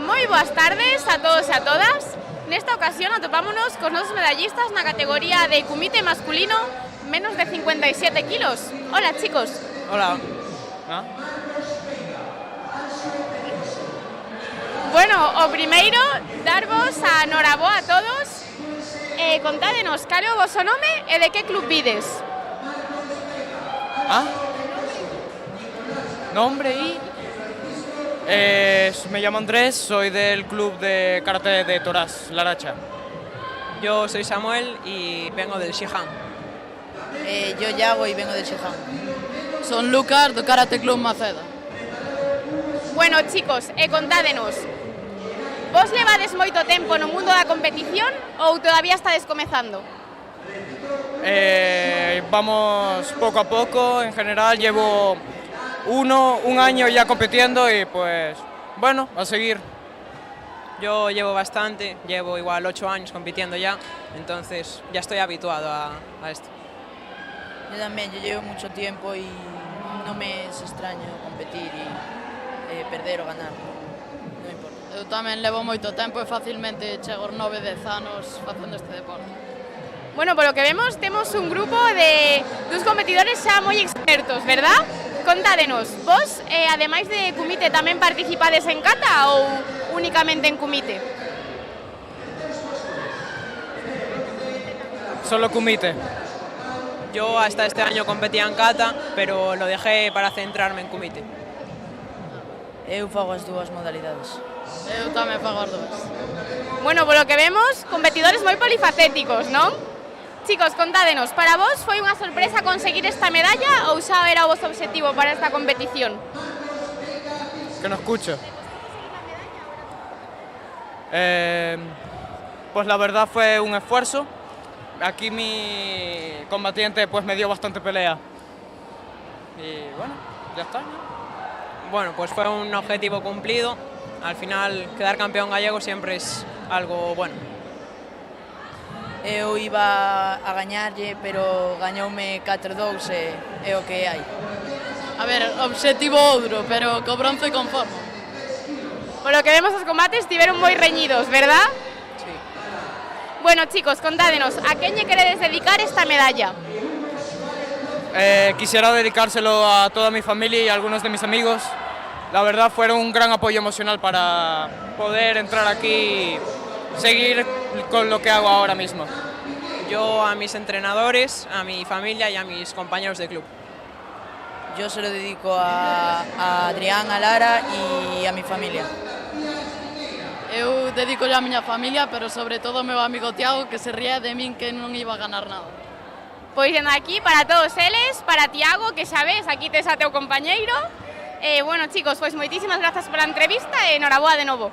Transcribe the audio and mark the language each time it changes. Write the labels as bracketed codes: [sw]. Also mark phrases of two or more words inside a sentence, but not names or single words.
[gl] boas tardes a todos e a todas. Nesta ocasión atopámonos cos nosos medallistas na categoría de kumite masculino menos de 57 kilos. [es] Hola, chicos. Hola. ¿Ah? [gl] Bueno, o primeiro, darvos a noraboa a todos. Contádenos cal é o voso nome e de que club vides. ¿Ah? [es] Nombre y... me llamo Andrés, soy del club de karate de Torás, Laracha. Yo soy Samuel y vengo del Shihan. Yo Yago y vengo del Shihan. [gl] Son Lucas do Karate Club Maceda. Bueno, chicos, contádenos. Vos levades moito tempo no mundo da competición ou todavía estades comezando? [es] Vamos poco a poco, en general llevo un año ya compitiendo y pues bueno, a seguir. Yo llevo bastante, llevo igual 8 años compitiendo ya, entonces ya estoy habituado a esto. Yo también, yo llevo mucho tiempo y no me es extraño competir y perder o ganar. No importa. [gl] Eu tamén levo moito tempo e facilmente chego aos 9-10 anos facendo este deporte. Bueno, [es] por lo que vemos, [gl] temos un grupo de dos competidores xa moi expertos, verdad? Contádenos, vos, ademais de kumite, tamén participades en kata ou únicamente en kumite? [es] Solo kumite. Yo hasta este año competía en kata, pero lo dejé para centrarme en kumite. [gl] Eu fago as dúas modalidades. Eu tamén fago as dúas. Bueno, [es] por lo que vemos, [gl] competidores moi polifacéticos, non? Chicos, contádenos, para vos foi unha sorpresa conseguir esta medalla ou xa era o vosso objetivo para esta competición? [es] Que no escucho. Pues la verdad fue un esfuerzo. Aquí mi combatiente pues me dio bastante pelea. Y bueno, ya está, ¿no? Bueno, pues fue un objetivo cumplido. Al final, quedar campeón gallego siempre es algo bueno. [gl] Eu iba a gañarlle, pero gañoume 4-2 e é o que hai. A ver, obxectivo outro, pero co bronce conformo. [es] Por lo que vemos, [gl] os combates estiveron moi reñidos, verdad? [es] Sí. [gl] Bueno, chicos, contádenos, a quen lle queredes dedicar esta medalla? [es] Quisiera dedicárselo a toda mi familia y a algunos de mis amigos. La verdad fueron un gran apoyo emocional para poder entrar aquí y seguir con lo que hago ahora mismo. Yo a mis entrenadores, a mi familia y a mis compañeros de club. Yo se lo dedico a Adrián, a Lara y a mi familia. [gl] Eu dedico a miña familia, pero sobre todo ao meu amigo Tiago, que se ría de min que non iba a ganar nada. Pois dende aquí, para todos eles, para Tiago, que xa ves, aquí tes a teu compañeiro. Bueno, chicos, pois moitísimas grazas pola entrevista e noraboa de novo.